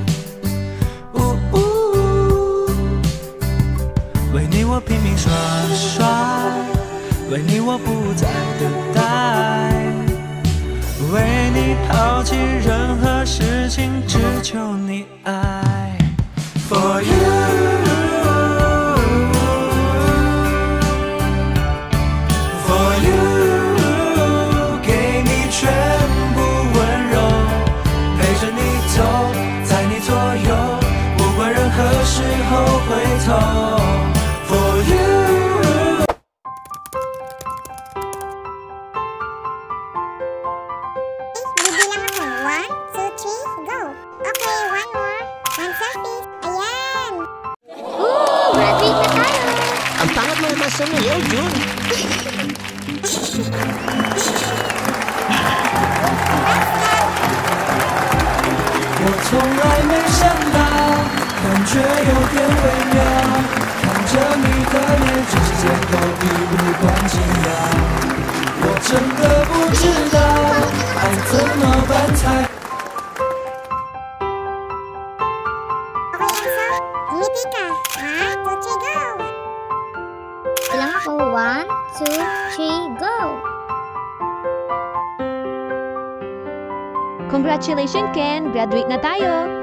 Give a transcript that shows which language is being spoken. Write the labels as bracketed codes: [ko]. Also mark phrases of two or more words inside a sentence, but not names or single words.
[zh] 为你我拼命耍帅，为你我不再等待。为你抛弃任何事情，只求你爱。 [en] For you， For you， [zh] 给你全部温柔，陪着你走，在你左右，不管任何时候回头。 [en] For you。 [tl] Ang pangat mo naman sa ngayon, Jun. [zh] 我从来没想到，感觉有点微妙，看着你的脸，全世界都一无关紧要。我真的不知道，爱怎么办才。 [tl] Bilang ako, 1, 2, 3, go! Congratulations, Ken! Graduate na tayo!